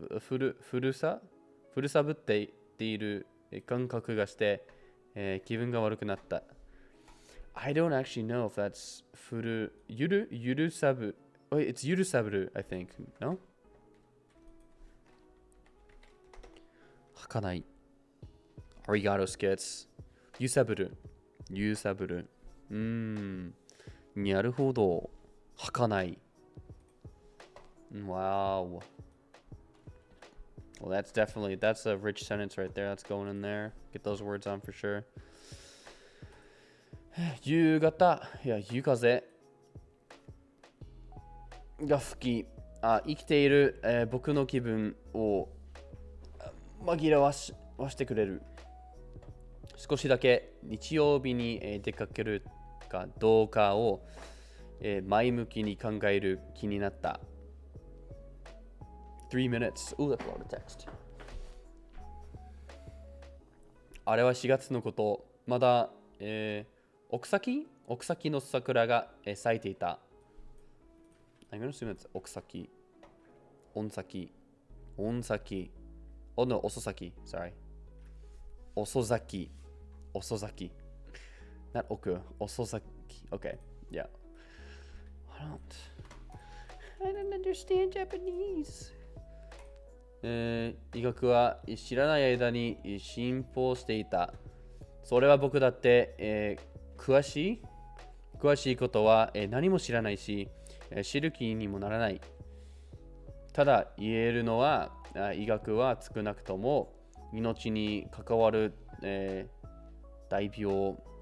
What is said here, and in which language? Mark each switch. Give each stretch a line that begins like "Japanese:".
Japanese: 古さぶっている感覚がして、気分が悪くなった。
English: I don't actually know if that's ゆるさぶ。 Wait, it's ゆるさぶる, I think. No?
Japanese: はかない。Arigato skits. ゆさぶる。なるほど。はかない。
English: Wow. Well, that's a rich sentence right there. That's going in there. Get those words on for sure.
Japanese: 夕方、夕風が吹き、生きている、僕の気分を紛らわしてくれる。少しだけ日曜日に、出かけるかどうかを、前向きに考える気になった。
English: 3 minutes. Ooh, that's a lot of text.
Japanese: あれは4月のこと。まだ、奥崎の桜が、咲いていた。
English: I'm gonna assume it's 奥崎。
Japanese: 音崎。
English: Oh no, 遅咲き。Sorry. 遅咲き。 Not 奥。遅咲き。Okay. Yeah. I don't understand Japanese.
Japanese: 医学は知らない間に進歩していた。それは僕だって、詳しいことは、何も知らないし、知る気にもならない。ただ言えるのは、医学は少なくとも命に関わる、大病。